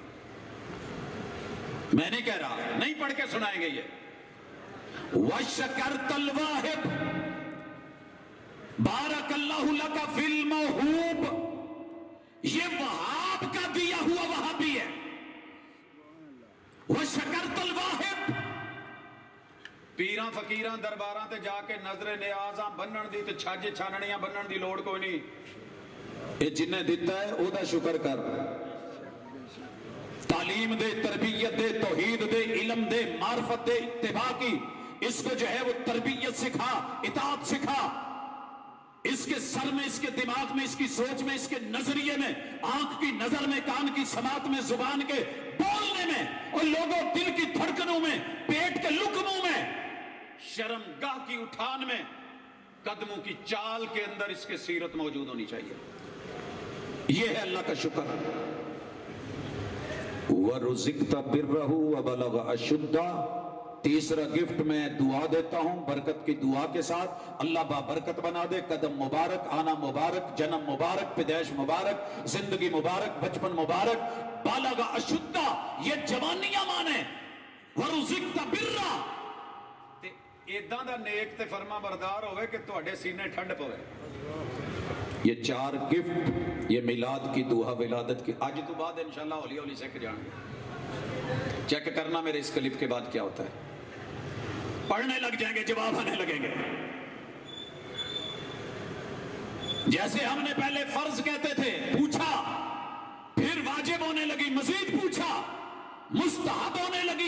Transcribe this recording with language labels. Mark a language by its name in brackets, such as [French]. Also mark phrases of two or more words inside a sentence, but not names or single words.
[Urdu] میں نہیں کہہ رہا، نہیں پڑھ کے سنائیں گے یہ. [Arabic] وَشَكَرْتَ الْوَاهِبْ بارک اللہ لک فی الموہوب، [Urdu] یہ وہاب کا دیا ہوا وہابی ہے. [Arabic] وَشَكَرْتَ الْوَاهِبْ، [Punjabi] پیراں فقیراں درباراں تے جا کے نظر نیازاں بنن دی تے چھج چھاننیاں بنن دی لوڑ کوئی نہیں. [Urdu] یہ جنہیں دیتا ہے او دا شکر کر. تعلیم دے، تربیت دے، توحید دے، علم دے، معرفت دے، اتباع کی، اس کو جو ہے وہ تربیت سکھا، اطاعت سکھا. اس کے سر میں، اس کے دماغ میں، اس کی سوچ میں، اس کے نظریے میں، آنکھ کی نظر میں، کان کی سماعت میں، زبان کے بولنے میں، اور لوگوں دل کی دھڑکنوں میں، پیٹ کے لقموں میں، شرمگاہ کی اٹھان میں، قدموں کی چال کے اندر اس کے سیرت موجود ہونی چاہیے. یہ ہے اللہ کا شکر. [Arabic] وَرُزِقْتَ بِرَّهُ وَبَلَغَ أَشُدَّهُ. [Urdu] تیسرا گفٹ میں دعا دیتا ہوں برکت کی دعا کے ساتھ، اللہ بابرکت بنا دے. قدم مبارک، آنا مبارک، جنم مبارک، پیدائش مبارک، زندگی مبارک، بچپن مبارک. [Arabic] بالغ اشدہ، [Punjabi] یہ جوانیاں مانے. [Arabic] ورزقت برا، [Punjabi] تے ایداں دا نیک تے فرما بردار ہوئے کہ تواڈے سینے ٹھنڈ پوے. [Urdu] یہ چار گفٹ، یہ میلاد کی دعا، ولادت کی، آج تو بعد انشاءاللہ ہولی ہولی سیکھ جائیں گے. چیک کرنا میرے اس کلپ کے بعد کیا ہوتا ہے. پڑھنے لگ جائیں گے، جواب آنے لگیں گے. جیسے ہم نے پہلے فرض کہتے تھے، پوچھا، پھر واجب ہونے لگی، مزید پوچھا، مستحب ہونے لگی.